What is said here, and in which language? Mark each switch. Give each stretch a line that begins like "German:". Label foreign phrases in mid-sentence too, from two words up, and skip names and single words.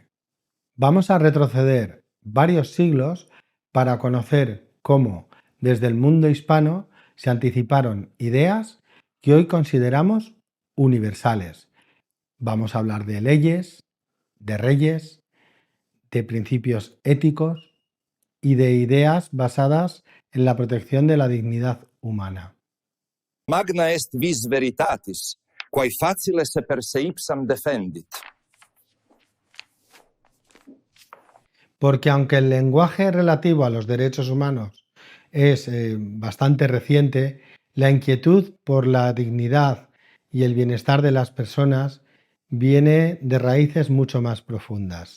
Spanish: Vamos a retroceder varios siglos para conocer cómo, desde el mundo hispano, se anticiparon ideas que hoy consideramos universales. Vamos a hablar de leyes, de reyes, de principios éticos y de ideas basadas en la protección de la dignidad humana.
Latin: Magna est vis veritatis, quae facile se per se ipsam defendit.
Spanish: Porque aunque el lenguaje relativo a los derechos humanos es bastante reciente, la inquietud por la dignidad y el bienestar de las personas viene de raíces mucho más profundas.